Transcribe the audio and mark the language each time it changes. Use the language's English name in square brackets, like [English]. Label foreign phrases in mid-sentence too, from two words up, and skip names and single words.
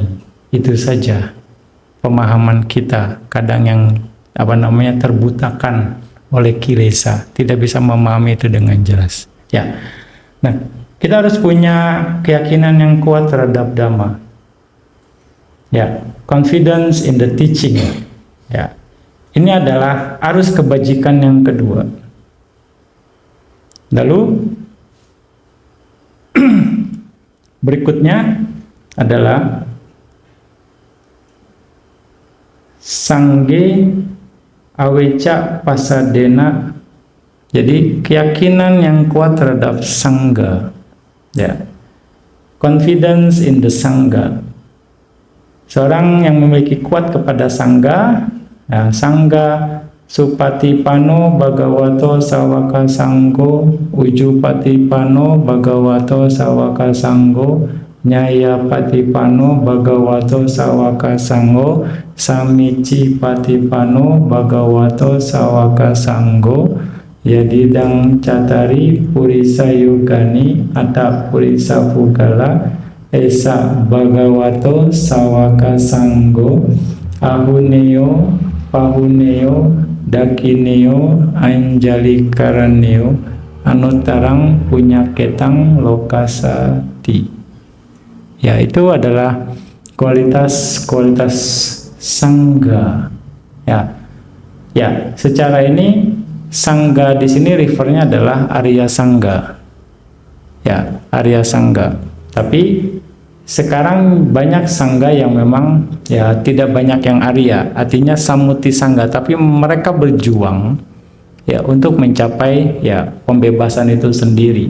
[Indonesian] Itu saja pemahaman kita kadang yang terbutakan oleh kilesa, tidak bisa memahami itu dengan jelas. Ya. Nah, kita harus punya keyakinan yang kuat terhadap Dhamma. Ya, [English] confidence in the teaching. [Indonesian] Ya. Ini adalah arus kebajikan yang kedua. Lalu berikutnya adalah [Pali] sangge awecca pasadena. [Indonesian] Jadi keyakinan yang kuat terhadap sangga. Ya. [English] Confidence in the sangga. [Indonesian] Seorang yang memiliki kuat kepada sangga, ya, sangga [Pali] Supatipano Bhagavato Sawaka Sanggo, Ujupatipano Bhagavato Sawaka Sanggo, Nyayapatipano Bhagavato Sawaka Sanggo, Samicipatipano Bhagavato Sawaka Sanggo, Yadidang Catari Purisa Yugani Atta Purisa Pugala, Esa Bhagavato Sawaka Sanggo, Ahuneo Pahuneo Dakineo Anjali Karaneo Anutarang Punyaketang Lokasati. [Indonesian] Ya, itu adalah kualitas sangga. Ya, secara ini sangga di sini refernya adalah Arya Sangga. Ya, Arya Sangga. Tapi sekarang banyak sangga yang memang ya tidak banyak yang Arya, artinya Samuti Sangga, tapi mereka berjuang ya untuk mencapai ya pembebasan itu sendiri.